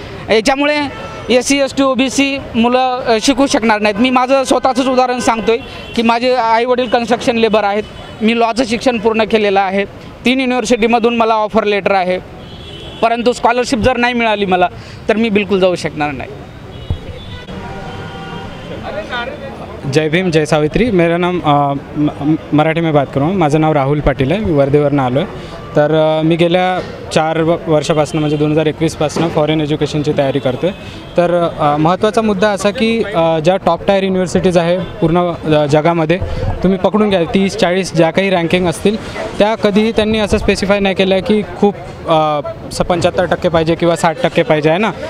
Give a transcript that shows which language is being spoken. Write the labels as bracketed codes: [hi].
[mr] याच्यामुळे SC ST OBC मुलं शिकू शकणार नाहीत. मी माझं स्वतःचंच उदाहरण सांगतो आहे की माझे आईवडील कन्स्ट्रक्शन लेबर आहेत. मी लॉचं शिक्षण पूर्ण केलेलं आहे. 3 युनिव्हर्सिटीमधून मला ऑफर लेटर आहे, परंतु स्कॉलरशिप जर नाही मिळाली मला तर मी बिलकुल जाऊ शकणार नाही. जय भीम, जय सावित्री. [hi] मेरा नाम मराठी में बात करूँ. [mr] माझं नाव राहुल पाटील आहे. मी वर्धेवरून आलो आहे. तर मी गेल्या 4 वर्षापासून म्हणजे 2021पासून फॉरेन एज्युकेशनची तयारी करतो आहे. तर महत्त्वाचा मुद्दा असा की ज्या टॉप टायर युनिव्हर्सिटीज आहे पूर्ण जगामध्ये, तुम्ही पकडून घ्या 30-40 ज्या काही रँकिंग असतील त्या कधीही त्यांनी असं स्पेसिफाय नाही केलं आहे की खूप 75% पाहिजे किंवा 60% पाहिजे आहे ना.